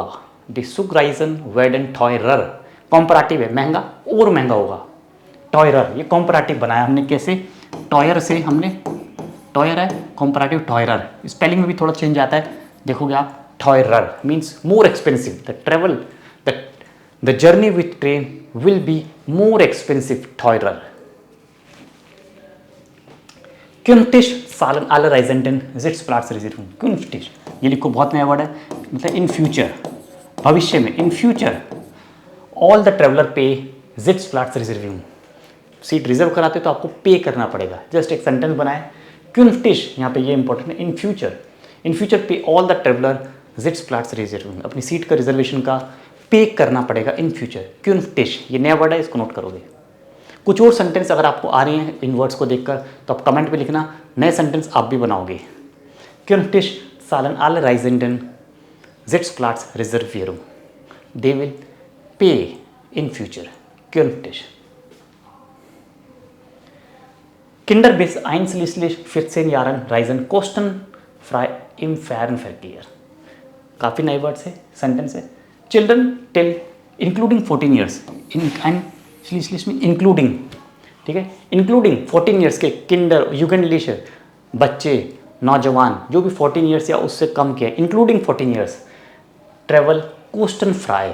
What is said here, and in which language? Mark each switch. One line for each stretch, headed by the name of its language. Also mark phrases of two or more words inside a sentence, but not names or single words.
German: die Zugreisen werden teurer,
Hindi: कॉम्पराटिव है, महंगा और महंगा होगा। टॉयरर, ये कॉम्पराटिव बनाया हमने, कैसे, टॉयर से हमने, टॉयर है कॉम्पराटिव टॉयरर, स्पेलिंग में भी थोड़ा चेंज आता है, देखोगे आप।
English: टॉयरर means more expensive, the travel, the journey with train will be more expensive,
German: teurer. Künftig zahlen alle Reisenden Sitzplatzreservierung, künftig,
Hindi: ये लिखो, बहुत नया वर्ड है, मतलब
English: in future,
Hindi: भविष्य में,
English: in future all the traveller pay
Hindi: Sitzplatzreservierung,
English: seat reserve
Hindi: कराते तो आपको पे करना पड़ेगा। जस्ट एक सेंटेंस बनाए, künftig, यहाँ पे ये इंपॉर्टेंट है,
English: in future pay all the traveller
Hindi: Sitzplatzreservierung, अपनी सीट का रिजर्वेशन का पे करना पड़ेगा
English: in future.
Hindi: क्यूनफ्टिश, ये नया वर्ड है, इसको नोट करोगे। कुछ और सेंटेंस अगर आपको आ रही हैं इन वर्ड्स को देखकर, तो आप कमेंट पे लिखना, नए सेंटेंस आप भी बनाओगे।
German: Künftig zahlen alle Reisenden Sitzplatz Reservierung.
English: They will pay in future.
German: Künftig. Kinder bis einschließlich 14 Jahren reisen kostenfrei im Fernverkehr.
Hindi: काफ़ी नए वर्ड्स है, सेंटेंस है।
English: children till including 14 years,
Hindi: einschließlich में इंक्लूडिंग, ठीक है,
English: including 14 years
Hindi: के
German: Kinder Jugendliche
Hindi: बच्चे नौजवान जो भी 14 ईयर्स या उससे कम के,
English: including 14 years,
Hindi: ट्रेवल कोस्टनफ्राई।